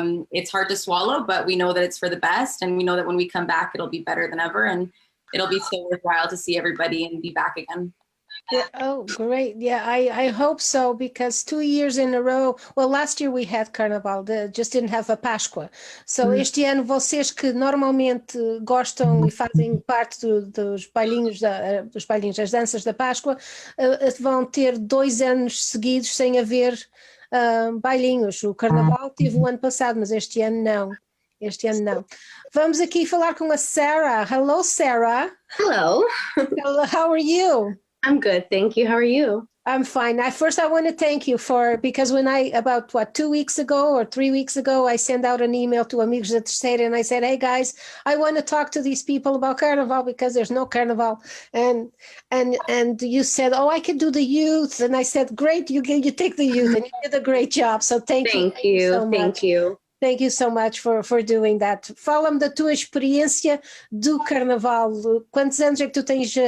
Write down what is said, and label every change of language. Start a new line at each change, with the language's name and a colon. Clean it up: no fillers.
English: It's hard to swallow, but we know that it's for the best. And we know that when we come back, it'll be better than ever. And it'll be so worthwhile to see everybody and be back again. Yeah, oh, great. Yeah, I hope so, because 2 years in a row, well, last year we had Carnaval, just didn't have a Páscoa.
Portuguese: So este ano vocês que normalmente gostam e fazem parte dos bailinhos, das danças da Páscoa, vão ter 2 anos seguidos sem haver bailinhos. O Carnaval teve o ano passado, mas este ano não. Vamos aqui falar com a Sarah.
English: Hello, Sarah. Hello. How are you? I'm good, thank you. How are you? I'm fine. First, I want to thank you because when about 2 weeks ago or 3 weeks ago, I sent out an email to Amigos da Terceira and I said, hey guys, I want to talk to these people about Carnival because there's no Carnival. And you said, oh, I can do the youth. And I said, great, you take the youth, and you did a great job. So thank you so much. Thank you. Thank you so much for doing that.
Portuguese: Fala-me da tua experiência do Carnaval. Quantos anos é que tu tens?